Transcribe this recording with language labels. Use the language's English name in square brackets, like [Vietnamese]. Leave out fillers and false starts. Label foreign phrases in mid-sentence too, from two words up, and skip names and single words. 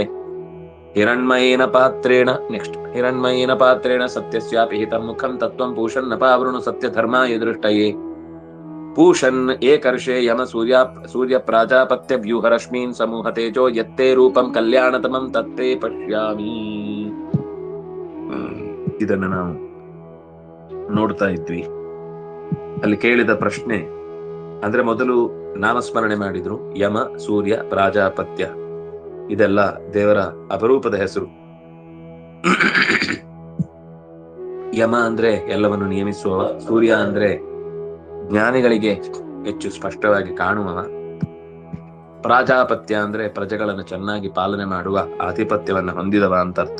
[Sanskrit] हिरण्मयेन पात्रेण नेक्स्ट. हिरण्मयेन पात्रेण सत्यस्यापि हितं मुखं तत्त्वं पूषन् न पावृणु सत्यधर्माय दृष्टये. पूषन् एकर्षे यम सूर्य प्राजापत्य व्यूहरश्मीन् समूह तेजो यत्ते रूपं कल्याणतमं तत्ते पश्यामि. [Kannada] ಇದನ್ನ ನಾವು ನೋಡ್ತಾ ಇದ್ವಿ. ಅಲ್ಲಿ ಕೇಳಿದ ಪ್ರಶ್ನೆ ಅಂದ್ರೆ ಮೊದಲು ನಾಮಸ್ಮರಣೆ ಮಾಡಿದ್ರು. ಯಮ, ಸೂರ್ಯ, ಪ್ರಾಜಾಪತ್ಯ ಇದೆಲ್ಲ ದೇವರ ಅಪರೂಪದ ಹೆಸರು. ಯಮ ಅಂದ್ರೆ ಎಲ್ಲವನ್ನು ನಿಯಮಿಸುವವ, ಸೂರ್ಯ ಅಂದ್ರೆ ಜ್ಞಾನಿಗಳಿಗೆ ಹೆಚ್ಚು ಸ್ಪಷ್ಟವಾಗಿ ಕಾಣುವವ, ಪ್ರಾಜಾಪತ್ಯ ಅಂದ್ರೆ ಪ್ರಜೆಗಳನ್ನು ಚೆನ್ನಾಗಿ ಪಾಲನೆ ಮಾಡುವ ಆಧಿಪತ್ಯವನ್ನು ಹೊಂದಿದವ ಅಂತ ಅರ್ಥ.